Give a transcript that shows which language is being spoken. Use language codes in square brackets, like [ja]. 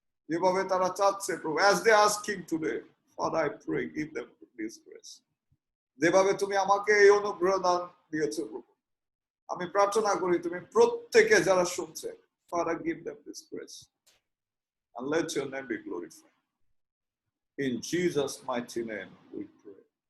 [bn] যেভাবে তারা চাচ্ছে প্রভু, [en] as they asking today, Father, I pray, give them this grace. [bn] যেভাবে তুমি আমাকে এই অনুগ্রহ দান দিয়েছো প্রভু, আমি প্রার্থনা করি তুমি প্রত্যেকে যারা শুনছে, [en] Father, give them this grace and let your name be glorified. In Jesus' mighty name we pray.